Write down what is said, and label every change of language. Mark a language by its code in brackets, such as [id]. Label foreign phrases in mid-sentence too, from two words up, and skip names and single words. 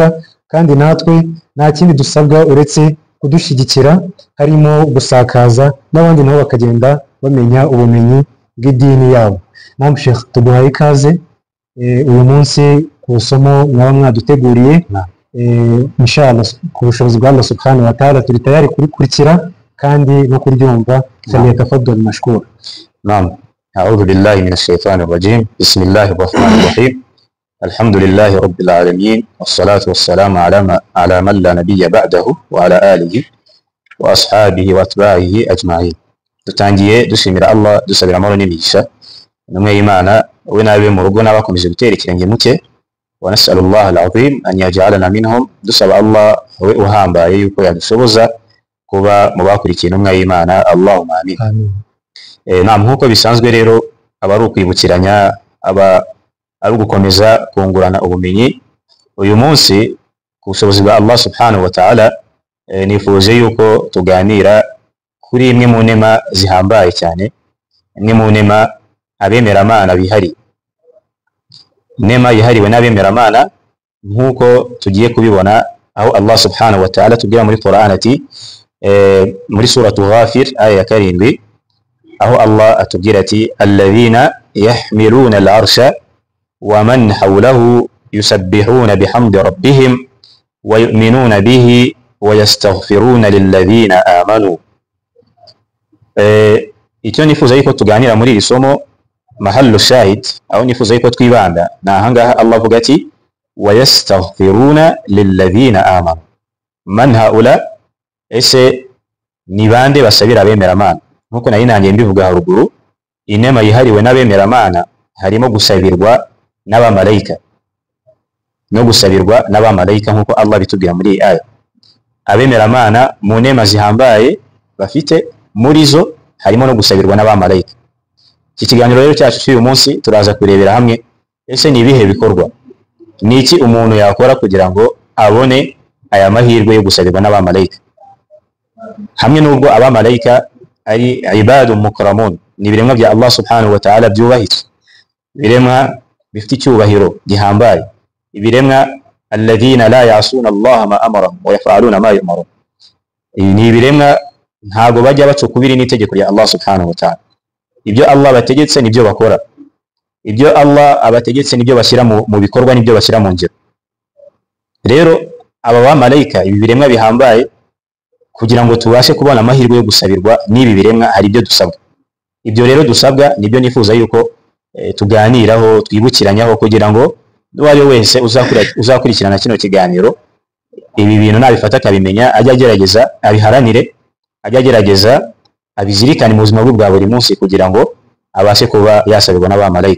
[rw] Kandi natwe nta kindi dusabwa uretse kudushyigikira, harimo gusakaza n'abandi nabo bakagenda bamenya ubumenyi bw'idini yabo. Naam Sheikh, tuguhaye ikaze uyu munsi ku isomo mwaba mwaduteguriye. Inshallah ku bushobozi bwa Allah [ar] سبحانه وتعالى [rw] turi tayari kurikurikira kandi no kuryumva. [ar] فليتفضل مشكور. نعم. أعوذ بالله من الشيطان الرجيم. بسم الله الرحمن الرحيم. الحمد لله رب العالمين، والصلاة والسلام على من لا نبي بعده وعلى آله وأصحابه وأتباعه أجمعين. [rw] tutangiye dushimira Allah, dusabira amahoro n'imigisha n'umwe y'Imana we n'abe mu rugo n'abakomeje gutera ikirenge muke. [ar] ونسأل الله العظيم أن يجعلنا منهم. [rw] Dusaba Allah we uhambaye yuko yadushoboza kuba mu bakurikiye n'umwe y'Imana. [ar] اللهم آمين. [rw] Naam, nkuko bisanzwe rero aba ari ukwibukiranya, aba ari gukomeza kungurana ubumenyi. Uyu munsi ku bushobozi bwa Allah [ar] سبحانه وتعالى [rw] nifuje yuko tuganira kuri imwe mu nema zihambaye cyane, imwe mu nema abemeramana bihari, nema yihariwe n'abemeramana nkuko tugiye kubibona, aho Allah [ar] سبحانه وتعالى [rw] tubwira muri Qur'an ati muri suratu Ghafir aya ya 7, aho Allah atubwira ati [ar] الذين يحملون العرش ومن حوله يسبحون بحمد ربهم ويؤمنون به ويستغفرون للذين آمنوا. [rw] Icyo nifuza yuko tuganira muri iri somo, [ar] محل الشاهد, [rw] aho nifuza yuko twibanda na ahangaha Allah avuga ati [ar] ويستغفرون للذين آمنوا. من حوله, [rw] ese ni bande basabira abemeramana? Nkuko nari nangiye mbivuga haruguru, inema yihariwe n'abemeramana harimo gusabirwa n'abamarayika no gusabirwa n'abamarayika, nkuko Allah bitubwira muri iyi aya. Abemeramana mu nema zihambaye bafite, muri zo harimo no gusabirwa n'abamarayika. Iki kiganiro rero cyacu cy'uyu munsi turaza kurebera hamwe, ese ni ibihe bikorwa, ni iki umuntu yakora kugira ngo abone aya mahirwe yo gusabirwa n'abamarayika. Hamwe n'ubwo abamarayika ari [ar] عباد مكرمون, [rw] ni ibiremwa bya Allah [ar] سبحانه وتعالى [rw] byubahitse, ibiremwa bifite icyubahiro gihambaye, ibiremwa [ar] الذين لا يعصون الله ما أمر ويفعلون ما يؤمرون. [rw] Ni ibiremwa ntago bajya bacukubira n'itegeko rya Allah [ar] سبحانه وتعالى. [rw] Ibyo Allah bategetse nibyo bakora, ibyo Allah abategetse nibyo bashyira mu bikorwa, nibyo bashyira mu ngiro. Rero aba bamarayika, ibi biremwa bihambaye, kugira ngo tubashe kubona amahirwe yo gusabirwa n'ibi biremwa, hari ibyo dusabwa. Ibyo rero dusabwa nibyo nifuza yuko tuganiraho, twibukiranyaho, kugira ngo uwari wese uzakurikirana kino kiganiro ibi bintu nabifata akabimenya, ajya agerageza abiharanire, ajya agerageza abizirikane mu buzima bwe bwa buri munsi, kugira ngo abashe kuba yasabirwa n'abamarayika.